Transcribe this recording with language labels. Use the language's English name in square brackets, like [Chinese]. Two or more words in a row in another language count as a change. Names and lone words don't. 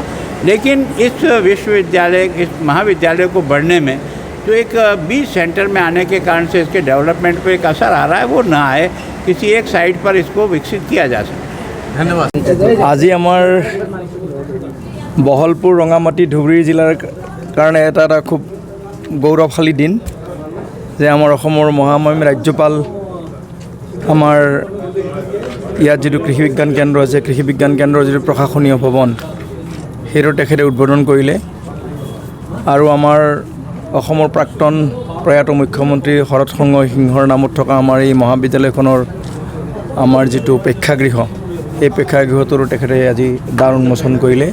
[Hindi] लेकिन इस विश्वविद्यालय, इस महाविद्यालय को बढ़ने में जो एक बीच सेंटर में आने के कारण से इसके डेवलपमेंट पर एक असर आ रहा है, वो ना आए, किसी एक साइड पर इसको विकसित किया जा सकता है। धन्यवाद। [Assamese] আজ আমাৰ বহলপুৰ ৰংগামাটি ধুবুৰী জিলাৰ কাৰণে এটা খুব গৌৰৱশালী দিন যে আমাৰ অসমৰ মহামহিম ৰাজ্যপাল আমাৰ ইয়াত যিটো কৃষি বিজ্ঞান কেন্দ্ৰ আছে, কৃষি বিজ্ঞান কেন্দ্ৰৰ যিটো প্ৰশাসনীয় ভৱন, সেইটো তেখেতে উদ্বোধন কৰিলে। আৰু আমাৰ অসমৰ প্ৰাক্তন প্ৰয়াত মুখ্যমন্ত্ৰী শৰৎ সিংহৰ নামত থকা আমাৰ এই মহাবিদ্যালয়খনৰ আমাৰ যিটো প্ৰেক্ষাগৃহ, এই প্ৰেক্ষাগৃহটোৰো তেখেতে আজি দ্বাৰ উন্মোচন কৰিলে।